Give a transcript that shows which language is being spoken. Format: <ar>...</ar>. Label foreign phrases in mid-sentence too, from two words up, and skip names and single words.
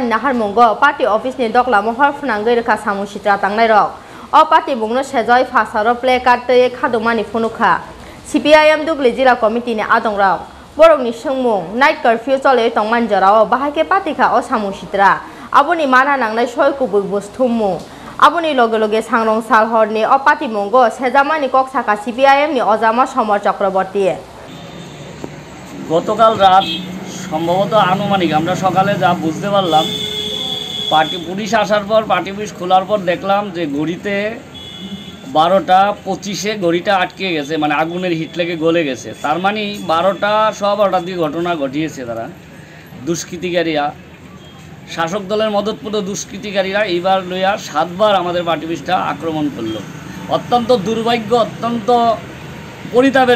<trp>Nahar Mungo</trp> <en>Party Office</en> <trp>ni Doglam Hor Fanangai Reka Samungsitra Tangnai Rong Opati Mungno Sejoi Fasaro</trp> <en>Play Card</en> <trp>Khadumani Funuka CPIM Dubli Jila Committee ni Adongrao Borongni Sungmung</trp> <en>Night curfew</en> <trp>Chole Tongman Jarao Bahake Patika o Samungsitra Aboni Mana Nangnai Shoi Kubu Bustumu Aboni Loge Sangrong Shal Horni Opati Mungo Sejamani Koksaka CPIM ni Ojama Somar Chakraborty</trp> <bn>গতকাল রাত সম্ভবত আনুমানিক আমরা সকালে যা বুঝতে পারলাম পার্টি পুলিশ আসার পর</bn> <en>party office</en> <bn>খোলার পর দেখলাম যে ঘড়িতে 12টা 25-এ ঘড়িটা আটকে গেছে মানে আগুনের হিট লেগে গলে গেছে তার মানে 12টা সব হঠাৎ দিয়ে ঘটনা ঘটিয়েছে তারা দুষ্কৃতিকারীরা শাসক দলের মদতপুত দুষ্কৃতিকারীরা এইবার লইয়া 7বার আমাদের পার্টি অফিসটা আক্রমণ করলো অত্যন্ত দুর্ভাগ্য অত্যন্ত পরিতাপের</bn>